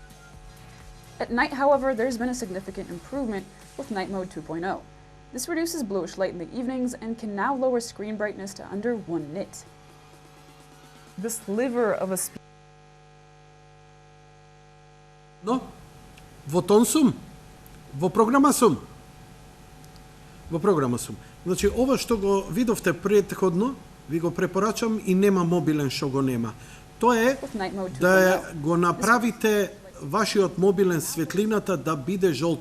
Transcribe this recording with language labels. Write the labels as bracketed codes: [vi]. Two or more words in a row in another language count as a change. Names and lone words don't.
[en] At night, however, there's been a significant improvement with Night Mode 2.0. This reduces bluish light in the evenings and can now lower screen brightness to under 1 nit. The sliver of a No, [mk] во тон сум, во програма сум. Значи, ова што го видовте претходно, ви го препорачам и нема мобилен што го нема. Тоа е да го направите вашиот мобилен светлината да биде жолто.